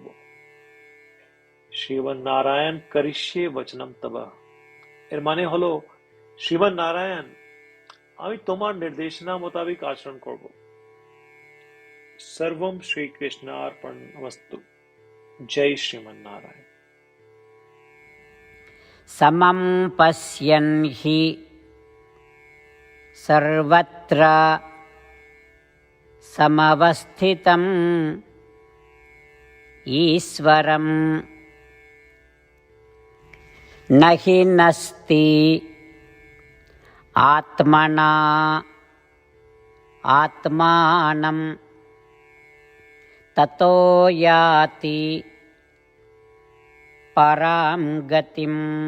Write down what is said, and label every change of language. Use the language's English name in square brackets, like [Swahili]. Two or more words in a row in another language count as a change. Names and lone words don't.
[Bangla] শ্রীমান নারায়ণ [Sanskrit] করিষ্যে বচনম তব, [Bangla] এর মানে হলো, শ্রীমান নারায়ণ, আমি তোমার নির্দেশনা মোতাবেক আচরণ করব। [Sanskrit] সর্বম শ্রীকৃষ্ণার্পণমস্তু। [Bangla] জয় শ্রীমান নারায়ণ। [Sanskrit] समं पश्यन् हि सर्वत्र समवस्थितं ईश्वरं न हि नस्ति आत्मना आत्मानं ततो याति परां गतिम्।